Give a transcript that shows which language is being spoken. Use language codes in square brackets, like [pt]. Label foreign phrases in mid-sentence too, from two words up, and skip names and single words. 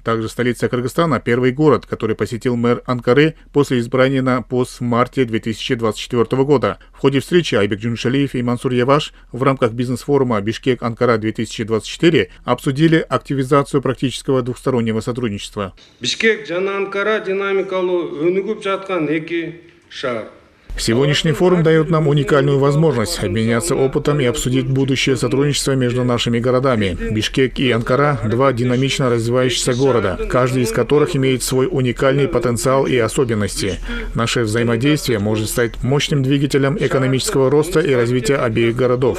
[ru] Также столица Кыргызстана – первый город, который посетил мэр Анкары после избрания на пост в марте 2024 года. В ходе встречи Айбек Джуншалиев и Мансур Яваш в рамках бизнес-форума «Бишкек-Анкара-2024» обсудили активизацию практического двухстороннего сотрудничества. [ky] Бишкек жана Анкара динамикалуу өнүгүп жаткан эки шаар. [ru] Сегодняшний форум дает нам уникальную возможность обменяться опытом и обсудить будущее сотрудничество между нашими городами. Бишкек и Анкара – два динамично развивающихся города, каждый из которых имеет свой уникальный потенциал и особенности. Наше взаимодействие может стать мощным двигателем экономического роста и развития обеих городов.